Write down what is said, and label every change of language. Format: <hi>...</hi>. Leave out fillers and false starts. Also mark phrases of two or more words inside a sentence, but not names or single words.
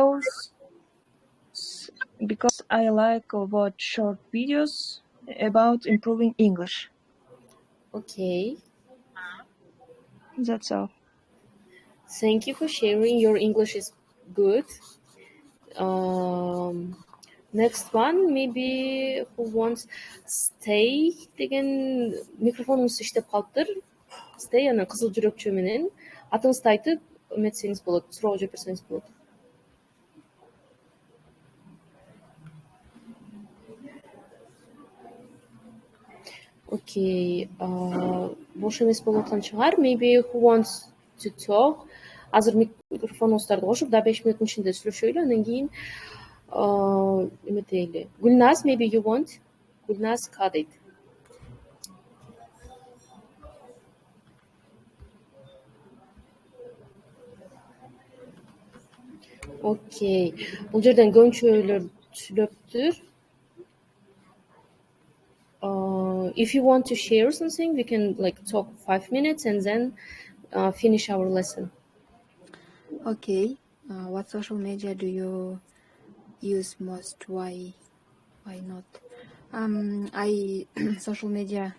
<en>Because I like to watch short videos about improving English. Okay. That's all. Thank you for sharing. Your English is good. Next one, maybe who wants stay</en> <ky>деген микрофонуңуз иштеп калыптыр. Stay анан кызыл жүрөкчө менен атыңызды айтып эметсеңиз болот, суроо жооп берсеңиз болот. Okay, бош эмес болуп аткан чыгар.</ky> <en>Maybe who wants to talk?</en> <ky>Азыр микрофонуңуздарды кошуп, да 5 мүнөттүн ичинде сүйлөшөйлү, андан кийин эметейли. Гүлназ,</ky> <en>maybe you want?</en> <ky>Гүлназ кадайт. Окей. Бул жерден көбүнчөлөр сүйлөптүр.</ky> <en>If you want to share something, we can like talk 5 minutes and then finish our lesson. Okay. What social media do you use most? Why not? I social media.</en>